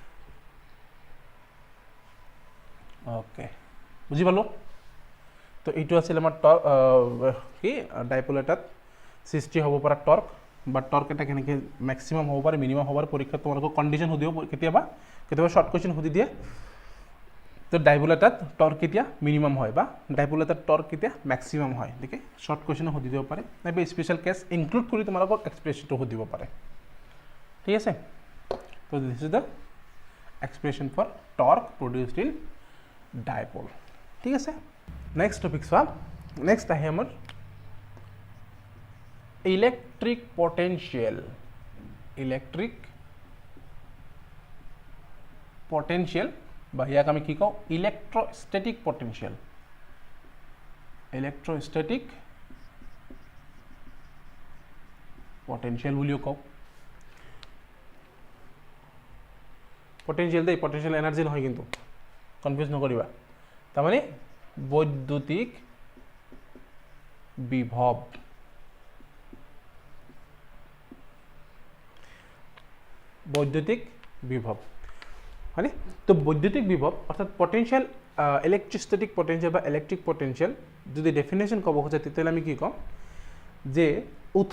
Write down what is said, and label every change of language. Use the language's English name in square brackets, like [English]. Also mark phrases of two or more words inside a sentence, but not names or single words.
[Assamese] ওকে বুঝি পালো তো এইটো আছিল আমাৰ কি ডাইপল এটাত সৃষ্টি হ'ব পৰা টর্ক বা টর্ক এটা কেনেকৈ ম্যাক্সিমাম হ'ব পাৰে মিনিমাম হ'ব পাৰে পৰীক্ষাত তোমালোকক কণ্ডিশ্যন সুধিব কেতিয়াবা [English] short question [Assamese] সুধি দিয়ে তো ডাইপল এটাত টর্ক কেতিয়া মিনিমাম হয় বা ডাইপল এটাত টর্ক কেতিয়া ম্যাক্সিমাম হয় ঠিক আছে [English] short question [Assamese] সুধি দিব পাৰে নাইবা [English] special case include [Assamese] কৰি তোমালোকক এক্সপ্ৰেছনটো সুধিব পাৰে ঠিক আছে [English] so this is the expression for torque produced in dipole [Assamese] ঠিক আছে [English] next topic so next [Assamese] আহে আমাৰ [English] electric potential [Assamese] বা ইয়াক আমি কি কওঁ electrostatic potential বুলিও কওঁ পটেনশিয়াল দেই [English] potential energy [Assamese] নহয় কিন্তু কনফিউজ নকৰিবা তাৰ মানে বৈদ্যুতিক বিভৱ হয়নে তো বৈদ্যুতিক বিভৱ অৰ্থাৎ পটেনশিয়াল [English] electrostatic potential [Assamese] বা [English] electric potential [Assamese] যদি ডেফিনেশ্যন ক'ব খোজে তেতিয়াহ'লে আমি কি ক'ম যে উৎস